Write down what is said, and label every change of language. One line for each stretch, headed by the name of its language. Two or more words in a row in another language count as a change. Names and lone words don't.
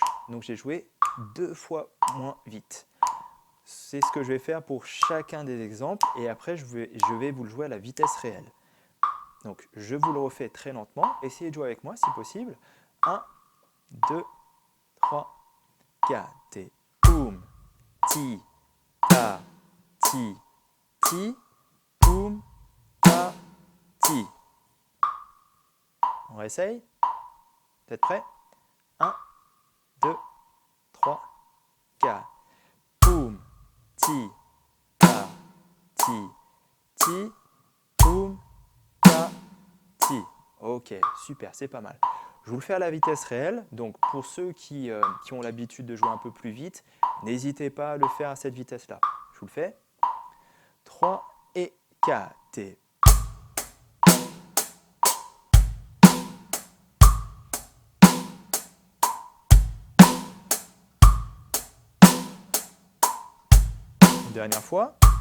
French: Donc, j'ai joué 2 fois moins vite. C'est ce que je vais faire pour chacun des exemples et après, je vais vous le jouer à la vitesse réelle. Donc, je vous le refais très lentement. Essayez de jouer avec moi si possible. 1, 2, 3, 4 et poum, ti, ta, ti, poum, ta, ti. On réessaye. Vous êtes prêts? 1, 2, 3, 4. Poum, ti, ta, ti, poum, ta, ti. Ok, super, c'est pas mal. Je vous le fais à la vitesse réelle. Donc pour ceux qui ont l'habitude de jouer un peu plus vite, n'hésitez pas à le faire à cette vitesse-là. Je vous le fais. 3 et 4 et... Une dernière fois.